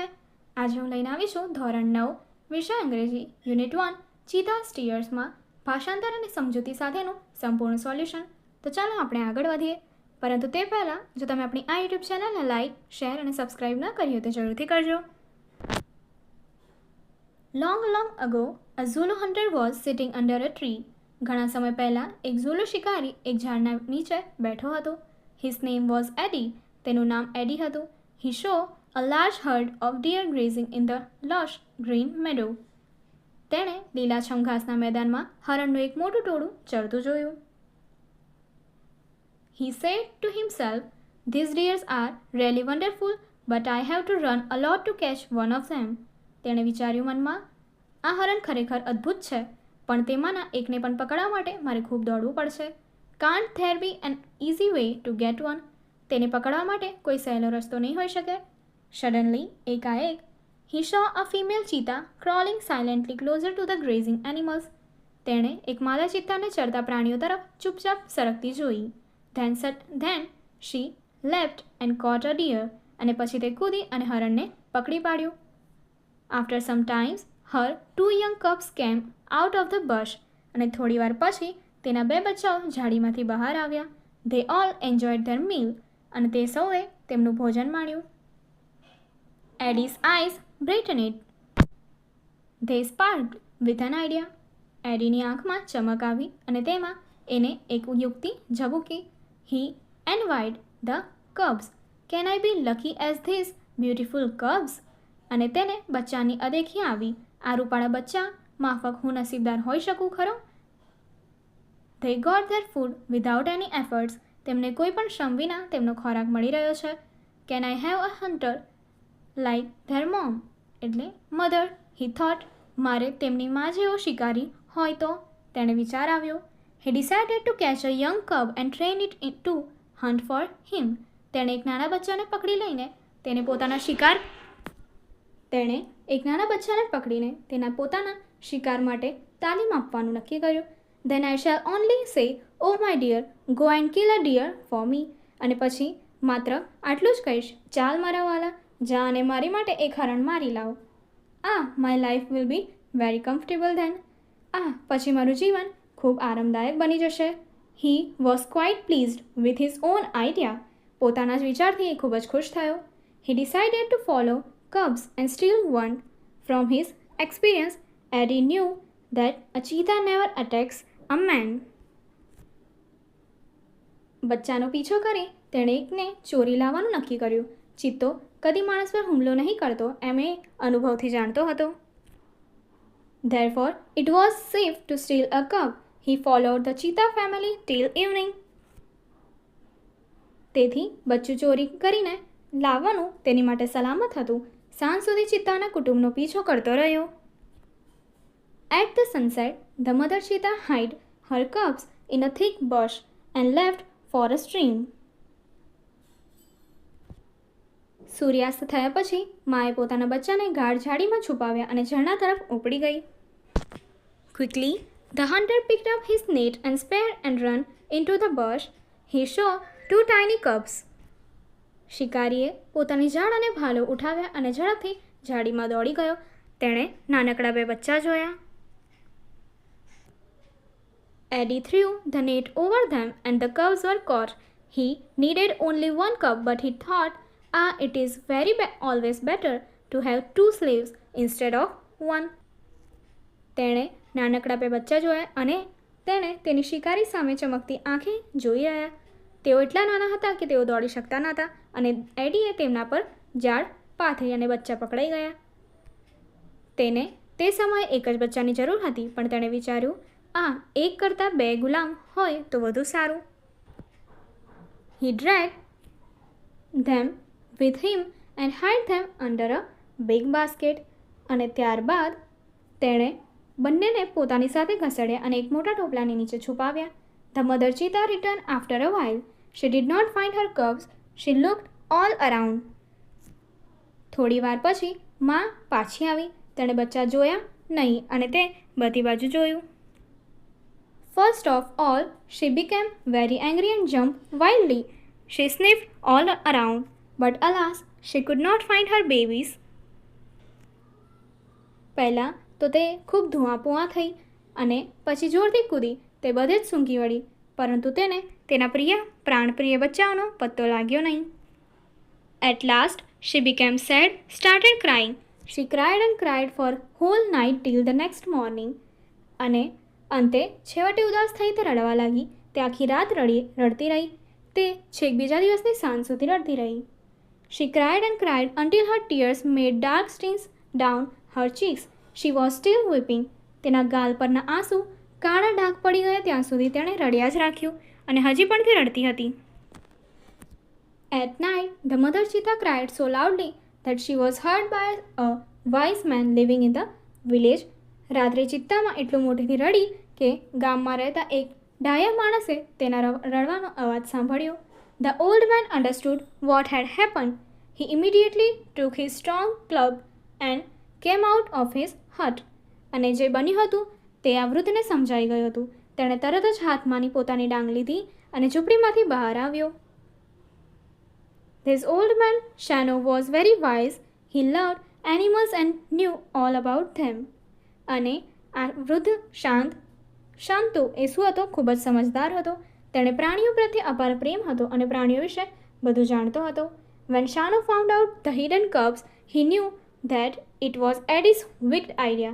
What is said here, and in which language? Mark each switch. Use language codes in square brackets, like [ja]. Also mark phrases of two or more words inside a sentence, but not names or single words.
[gu] આજે હું લઈને આવી છું ધોરણ 9 વિષય અંગ્રેજી યુનિટ 1 ચીતા સ્ટીયર્સમાં ભાષાંતર અને સમજૂતી સાથેનું સંપૂર્ણ સોલ્યુશન. તો ચાલો આપણે આગળ વધીએ, પરંતુ તે પહેલાં જો તમે આપણી આ યુટ્યુબ ચેનલને [en] like, share [gu] અને સબસ્ક્રાઇબ ન કરી હોય તો જરૂરથી કરજો. [en] Long ago, a Zulu hunter was sitting under a tree. [gu] ઘણા સમય પહેલાં એક ઝુલુ શિકારી એક ઝાડના નીચે બેઠો હતો. [en] His name was Eddie. [gu] તેનું નામ એડી હતું. [en] He saw a large herd of deer grazing in the lush green meadow. [gu] તેણે લીલાછમ ઘાસના મેદાનમાં હરણનું એક મોટું ટોળું ચરતું જોયું. [en] He said to himself, "These deers are really wonderful, but I have to run a lot to catch one of them." [gu] તેણે વિચાર્યું મનમાં, આ હરણ ખરેખર અદ્ભુત છે, પણ તેમાંના એકને પણ પકડવા માટે મારે ખૂબ દોડવું પડશે. [en] Can't there be an easy way to get one? [gu] તેને પકડવા માટે કોઈ સહેલો રસ્તો નહીં હોઈ શકે. [en] Suddenly, એકાએક, he saw a female cheetah crawling silently closer to the grazing animals. [gu] તેણે એક માદા ચિત્તાને ચરતા પ્રાણીઓ તરફ ચૂપચાપ સરકતી જોઈ. [en] Then she leapt and caught a deer. [gu] અને પછી તે કૂદી અને હરણને પકડી પાડ્યું. [en] After some time, her 2 young cubs came out of the bush. [gu] અને થોડી વાર પછી તેના 2 બચ્ચાઓ ઝાડીમાંથી બહાર આવ્યા. [en] They all enjoyed their meal. [gu] અને તે સૌએ તેમનું ભોજન માણ્યું. [en] Eddie's eyes brightened. They sparkled with an idea. [gu] એડીની આંખમાં ચમક આવી અને તેમાં એને એક યુક્તિ ઝબૂકી. [en] He envied the cubs. Can I be lucky as these beautiful cubs? [gu] અને તેને બચ્ચાની અદેખી આવી. આ રૂપાળા બચ્ચા માફક હું નસીબદાર હોઈ શકું ખરો? [en] They got their food without any efforts. [gu] તેમને કોઈ પણ શ્રમ વિના તેમનો ખોરાક મળી રહ્યો છે. [en] Can I have a hunter like their mom? [gu] એટલે મધર. [en] He thought, [gu] મારે તેમની માં જેવો શિકારી હોય તો. તેણે વિચાર આવ્યો. [en] He decided to catch a young cub and train it to hunt for him. [gu] તેણે એક નાના બચ્ચાને પકડી લઈને તેને પોતાના પકડીને તેના પોતાના શિકાર માટે તાલીમ આપવાનું નક્કી કર્યું. [en] Then I shall only say, "Oh my dear, go and kill a deer for me." [gu] અને પછી માત્ર આટલું જ કહીશ, ચાલ મારા વાલા, જા અને મારી માટે એક હરણ મારી લાવ. [en] My life will be very comfortable then. [gu] પછી મારું જીવન ખૂબ આરામદાયક બની જશે. [en] He was quite pleased with his own idea. [gu] પોતાના જ વિચારથી એ ખૂબ જ ખુશ થયો. [en] He decided to follow cubs and steal one. From his experience, Eddie knew that a cheetah never attacks a man. [gu] બચ્ચાનો પીછો કરી તેણે એકને ચોરી લાવવાનું નક્કી કર્યું. ચિત્તો કદી માણસ પર હુમલો નહીં કરતો એમ એ અનુભવથી જાણતો હતો. [en] Therefore, it was safe to steal a cub. He followed the cheetah family till evening. [gu] તેથી બચ્ચું ચોરી કરીને લાવવાનું તેની માટે સલામત હતું. સાંજ સુધી ચિત્તાના કુટુંબનો પીછો કરતો રહ્યો. [en] At the sunset, the mother cheetah hid her cubs in a thick bush and left for a stream. [gu] સૂર્યાસ્ત થયા પછી માએ પોતાના બચ્ચાને ગાઢ ઝાડીમાં છુપાવ્યા અને ઝરણા તરફ ઉપડી ગઈ. [en] Quickly, the hunter picked up his net and spear and ran into the bush. He saw 2 tiny cubs. [gu] શિકારીએ પોતાની ઝાડ અને ભાલો ઉઠાવ્યા અને ઝડપથી ઝાડીમાં દોડી ગયો. તેણે નાનકડા 2 બચ્ચા જોયા. [en] Eddie threw the net over them and the cubs were caught. He needed only 1 cub, but he thought, it is always better to have 2 slaves instead of 1. [gu] તેણે નાનકડા 2 બચ્ચા જોયા અને તેણે તેની શિકારી સામે ચમકતી આંખે જોઈ રહ્યા. તેઓ એટલા નાના હતા કે તેઓ દોડી શકતા નહોતા અને એડીએ તેમના પર ઝાડ પાથરી અને બચ્ચા પકડાઈ ગયા. તેને તે સમયે એક જ બચ્ચાની જરૂર હતી, પણ તેણે વિચાર્યું, એક કરતાં 2 ગુલામ હોય તો વધુ સારું. [en] He dragged them with him and hid them under a big basket. [gu] અને ત્યારબાદ તેણે બંનેને પોતાની સાથે ઘસેડ્યા અને એક મોટા ટોપલાની નીચે છુપાવ્યા. [en] The mother cheetah returned after a while. She did not find her cubs. She looked all around. [gu] થોડી વાર પછી માં પાછી આવી. તેણે બચ્ચા જોયા નહીં અને તે બધી બાજુ જોયું. [en] First of all, she became very angry and jumped wildly. She sniffed all around, but alas, she could not find her babies. [gu] પહેલાં તો તે ખૂબ ધુઆપુઆ થઈ અને પછી જોરથી કૂદી તે બધે જ સૂંઘી વળી, પરંતુ તેને તેના પ્રાણપ્રિય બચ્ચાઓનો પત્તો લાગ્યો નહીં. [en] At last, she became sad, started crying. She cried and cried for whole night till the next morning. [gu] અને અંતે છેવટે ઉદાસ થઈ તે રડવા લાગી. તે આખી રાત રડતી રહી. તે છેક બીજા દિવસની સાંજ સુધી રડતી રહી. [en] She cried and cried until her tears made dark stains down her cheeks. She was still weeping. [gu] તેના ગાલ પરના આંસુ કાળા ડાઘ પડી ગયા ત્યાં સુધી તેણે રડ્યા જ રાખ્યું અને હજી પણ તે રડતી હતી. [en] At night, the mother cheetah cried so loudly that she was heard by a wise man living in the village. [gu] રાત્રે ચિત્તામાં એટલું મોટેથી રડી કે ગામમાં રહેતા એક ડાયા માણસે તેના રડવાનો અવાજ સાંભળ્યો. [en] The old man understood what had happened. He immediately took his strong club and came out of his hut. [gu] અને જે બન્યું હતું તે આ વૃદ્ધને સમજાઈ ગયું હતું. તેણે તરત જ હાથમાંની પોતાની ડાંગ લીધી અને ઝૂંપડીમાંથી બહાર આવ્યો. [en] This old man, Shano, was very wise. He loved animals and knew all about them. [gu] અને આ વૃદ્ધ શાંતો એ શું હતો? ખૂબ જ સમજદાર હતો. તેણે પ્રાણીઓ પ્રત્યે અપાર પ્રેમ હતો અને પ્રાણીઓ વિશે બધું જાણતો હતો. [en] When Shano found out the hidden cubs, he knew that it was Eddie's wicked idea.